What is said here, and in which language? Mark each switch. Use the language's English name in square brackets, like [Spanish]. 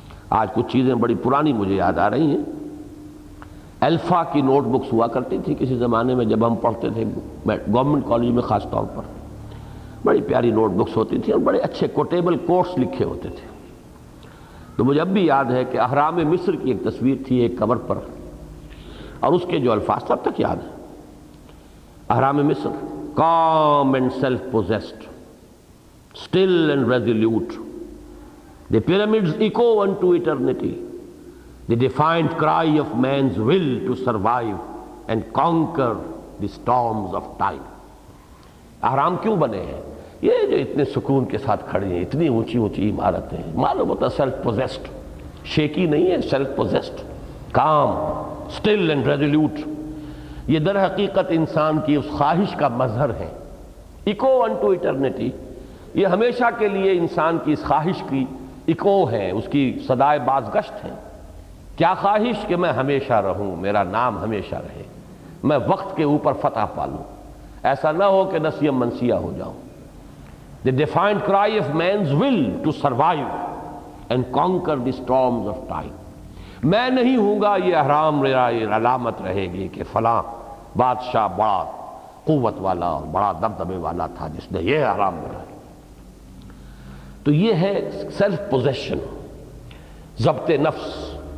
[Urdu] آج کچھ چیزیں بڑی پرانی مجھے یاد آ رہی ہیں. الفا کی نوٹ بکس ہوا کرتی تھی کسی زمانے میں جب ہم پڑھتے تھے گورنمنٹ کالج میں, خاص طور پر بڑی پیاری نوٹ بکس ہوتی تھی اور بڑے اچھے کوٹیبل کوٹس لکھے ہوتے تھے. تو مجھے اب بھی یاد ہے کہ اہرام مصر کی ایک تصویر تھی ایک کور پر, اور اس کے جو الفاظ تب تک یاد ہیں. [English] اہرام مصر, calm and self-possessed, still and resolute. The pyramids echo unto eternity, the defiant cry of man's will to survive and conquer the storms of time. [Urdu] اہرام کیوں بنے ہیں؟ یہ جو اتنے سکون کے ساتھ کھڑی ہیں, اتنی اونچی اونچی عمارتیں ہیں, معلوم ہوتا سیلف پوزیسڈ, شیکی نہیں ہے, self possessed, [English] Calm, still and resolute. [Urdu] یہ در حقیقت انسان کی اس خواہش کا مظہر ہے. [English] echo unto eternity, [Urdu] یہ ہمیشہ کے لیے انسان کی اس خواہش کی ایکو ہے, اس کی صدائے بازگشت ہے. کیا خواہش؟ کہ میں ہمیشہ رہوں, میرا نام ہمیشہ رہے, میں وقت کے اوپر فتح پالوں, ایسا نہ ہو کہ نسیم منسیہ ہو جاؤں. [English] The defiant cry of man's will to survive and conquer the storms of time. [Urdu] میں نہیں ہوں گا, یہ احرام میرا یہ علامت رہے گی کہ فلاں بادشاہ بڑا قوت والا اور بڑا دبدبے والا تھا جس نے یہ احرام بنایا. تو یہ ہے سیلف پوزیشن, ضبط نفس.